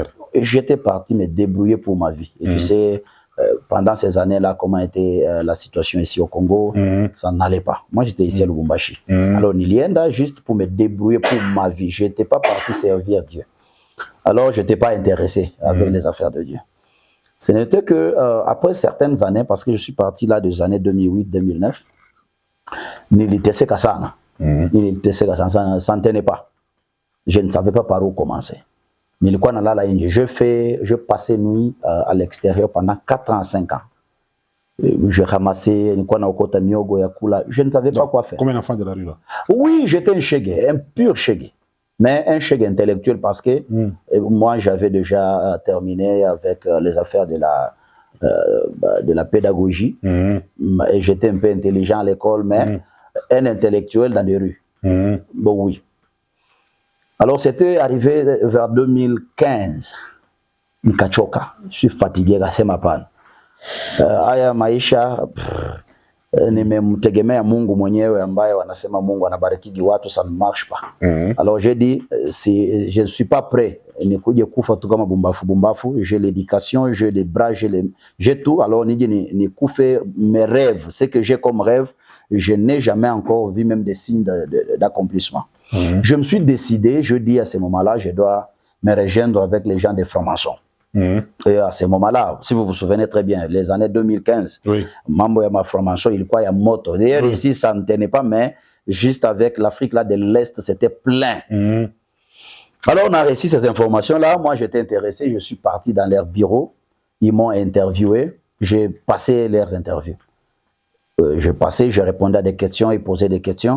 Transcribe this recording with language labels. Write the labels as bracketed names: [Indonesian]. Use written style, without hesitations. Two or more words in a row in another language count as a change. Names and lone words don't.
[French] J'étais parti me débrouiller pour ma vie. Et tu sais, pendant ces années-là, comment était la situation ici au Congo, ça n'allait pas. Moi, j'étais ici à Lubumbashi. Alors, nilienda juste pour me débrouiller pour ma vie. Je n'étais pas parti servir Dieu. Alors, je n'étais pas intéressé avec les affaires de Dieu. Ce n'était que après certaines années, parce que je suis parti là des années 2008-2009, [Swahili] niliteseka kasana. Niliteseka kasana, [French] ça ne tenait pas. Je ne savais pas par où commencer. [Swahili] Nilikuwa nalala nje. [French] Je passais nuit à l'extérieur pendant 4 ans, 5 ans. Je ramassais, [Swahili] nilikuwa naokota miogo ya kula. [French] Je ne savais pas quoi faire. Combien d'enfants de la rue là? Oui, j'étais un shege, un pur shege. Mais un shege intellectuel parce que moi j'avais déjà terminé avec les affaires de la pédagogie. Et j'étais un peu intelligent à l'école, mais un intellectuel dans les rues. Bon, oui. Alors, c'était arrivé vers 2015. [Swahili] Nikachoka. [French] Je suis fatigué, c'est ma panne. [Swahili] Haya maisha, nimemtegemea Mungu mwenyewe ambaye wanasema Mungu anabariki watu, [French] ça ne marche pas. Alors, j'ai dit, je ne suis pas prêt. [Swahili] Nikuje kufa tu kama bumbafu. [French] J'ai l'éducation, j'ai les bras, j'ai tout. Alors, [Swahili] ni kufe [French] mes rêves. Ce que j'ai comme rêve, je n'ai jamais encore vu même des signes d'accomplissement. Je me suis décidé, je dis à ce moment-là, je dois me rejoindre avec les gens des francs-maçons. Et à ce moment-là, si vous vous souvenez très bien, les années 2015, [Swahili] mambo ya ma franc-maçon, [French] il y a [Swahili] moto. [French] D'ailleurs, ici, ça ne tenait pas, mais juste avec l'Afrique là de l'Est, c'était plein. Alors, on a reçu ces informations-là. Moi, j'étais intéressé. Je suis parti dans leur bureau. Ils m'ont interviewé. J'ai passé leurs interviews. je passais, je répondais à des questions, ils posaient des questions.